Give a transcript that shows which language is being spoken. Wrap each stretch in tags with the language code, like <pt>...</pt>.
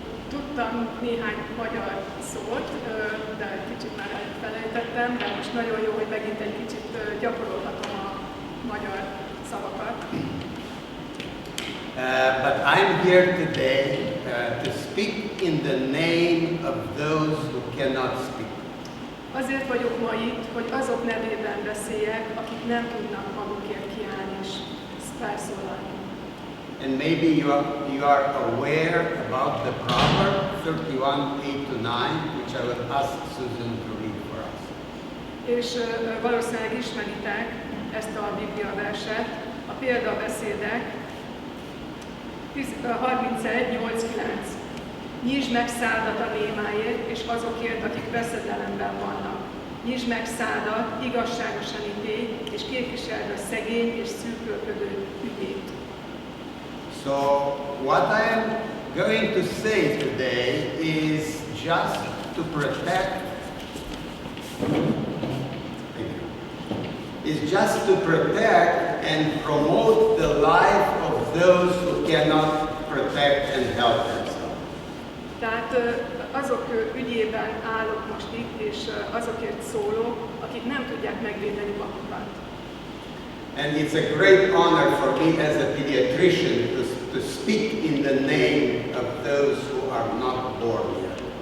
<hu>Tudtam néhány magyar szót, de kicsit már elfelejtettem, de most nagyon jó, hogy megint egy kicsit gyakorolhatom a magyar szavakat.</hu> <en>But I'm here today to speak in the name of those who cannot speak.</en> <hu>Azért vagyok ma itt, hogy azok nevében beszéljek, akik nem tudnak magukért kiállni és felszólalni.</hu> <en>And maybe you are aware about the proverb 31:8-9, which I will ask Susan to read for us.</en> <hu>És valószínűleg ismeritek ezt a Biblia verset, a példabeszédek 31:8-9. Nyisd meg szádat a némáért, és azokért, akik veszedelemben vannak. Nyisd meg szádat, igazságosan ítélj, és képviseld a szegény és szűkölködő ügyét.</hu> <en>So what I am going to say today is just to protect and promote the life of those who cannot protect and help themselves.</en> <hu>Tehát azok ügyében állok most itt, és azokért szólok, akik nem tudják megvédeni magukat.</hu> <en>And it's a great honor for me as a pediatrician to speak in the name of those who are not born yet.</en>